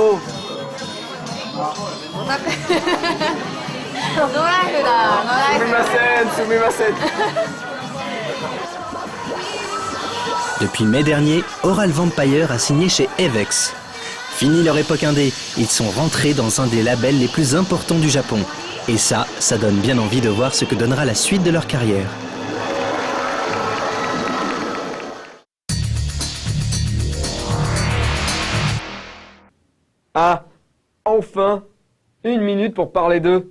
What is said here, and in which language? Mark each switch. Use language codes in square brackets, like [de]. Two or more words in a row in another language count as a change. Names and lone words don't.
[ja] ノーライフだ。ノーライフ。すみません、すみません。 [fr] Depuis mai dernier, Oral Vampire a signé chez Avex. Fini leur époque indé, ils sont rentrés dans un des labels les plus importants du Japon. Et ça donne bien envie de voir ce que donnera la suite de leur carrière. Ah, enfin, 1 minute pour parler d'eux.